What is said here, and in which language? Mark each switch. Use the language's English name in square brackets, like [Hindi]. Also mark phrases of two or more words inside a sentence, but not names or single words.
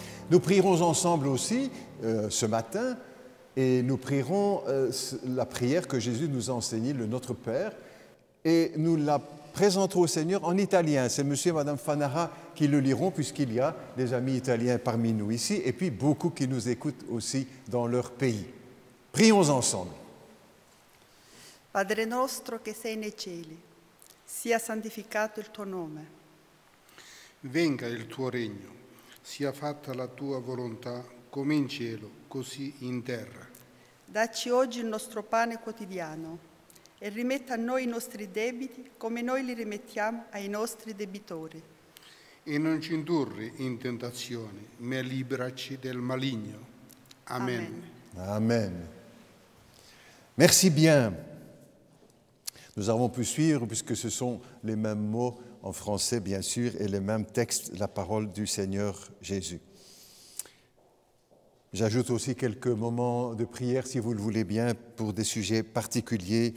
[French] Nous prierons ensemble aussi ce matin et nous prierons la prière que Jésus nous a enseignée, le Notre Père, et nous la présenterons au Seigneur en italien. C'est monsieur et madame Fanara qui le liront puisqu'il y a des amis italiens parmi nous ici et puis beaucoup qui nous écoutent aussi dans leur pays. Prions ensemble. [Italian] Padre nostro che sei nei cieli, sia santificato il tuo nome. Venga il tuo regno, sia fatta la tua volontà come in cielo, così in terra. Dacci oggi il nostro pane quotidiano e rimetta a noi i nostri debiti come noi li rimettiamo ai nostri debitori. E non ci indurre in tentazione, ma liberaci del maligno. Amen. [French] Amen. Merci bien. Nous avons pu suivre, puisque ce sont les mêmes mots en français, bien sûr, et les mêmes textes, la parole du Seigneur Jésus. J'ajoute aussi quelques moments de prière, si vous le voulez bien, pour des sujets particuliers.